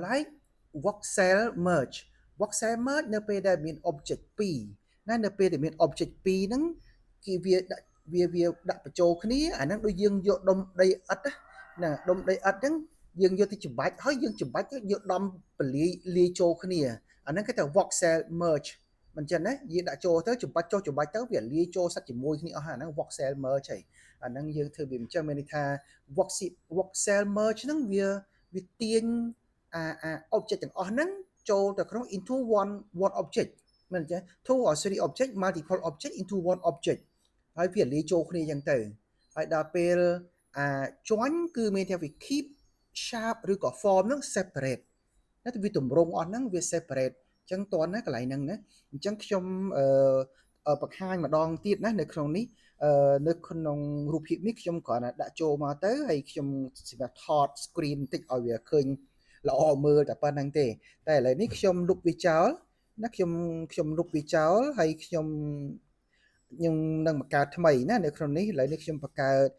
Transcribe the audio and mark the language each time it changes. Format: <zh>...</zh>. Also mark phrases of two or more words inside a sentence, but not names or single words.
<km>ឡែក</km> <en>voxel merge</en> <km>នៅពេលដែលមាន object 2ណានៅពេលដែលមាន object 2ហ្នឹងគេវាដាក់បញ្ចូលគ្នាអាហ្នឹងដូចយើងយកដុំដីឥដ្ឋណាដុំដីឥដ្ឋហ្នឹងយើងយកទៅច្បាច់ហើយយើងច្បាច់ទៅយកដំពលាយចូលគ្នាអាហ្នឹងគេថា</km> <en>voxel merge</en> <km>មិនចឹងណាយើងដាក់ចូលទៅច្បាច់ចុះច្បាច់ទៅវាលាយចូលសាច់ជាមួយគ្នាអស់អាហ្នឹង</km> <en>voxel merge</en> <km>ហើយអាហ្នឹងយើងធ្វើវាអញ្ចឹងមានន័យថា</km> <en>voxel merge</en> <km>ហ្នឹងវាទាញobject ទាំងអស់ហ្នឹងចូលទៅក្នុង</km> <en>into one object</en> <km>មិនចឹង</km> <en>two or three object multiple object into one object</en> <km>ហើយវា លាយចូលគ្នាអញ្ចឹងទៅហើយដល់ពេលជាន់គឺមានថាវា</km> <en>keep shape</en> <km>ឬក៏ form ហ្នឹង separate តែវាទម្រង់ អស់ហ្នឹងវា separate អញ្ចឹងតើណាកន្លែងហ្នឹងណាអញ្ចឹងខ្ញុំបង្ហាញម្ដងទៀតណានៅក្នុងនេះនៅក្នុងរូបភាពនេះខ្ញុំគ្រាន់តែដាក់ចូលមកទៅហើយខ្ញុំសម្រាប់ថត screen បន្តិចឲ្យវាឃើញល្អមើលតែប៉ុណ្្នឹងទេតែឥឡូវនេះខ្ញុំលុបវាចោលណាខ្ញុំលុបវាចោលហើយខ្ញុំនឹងបង្កើតថ្មីណានៅក្នុងនេះឥឡូវនេះខ្ញុំបង្កើត</km>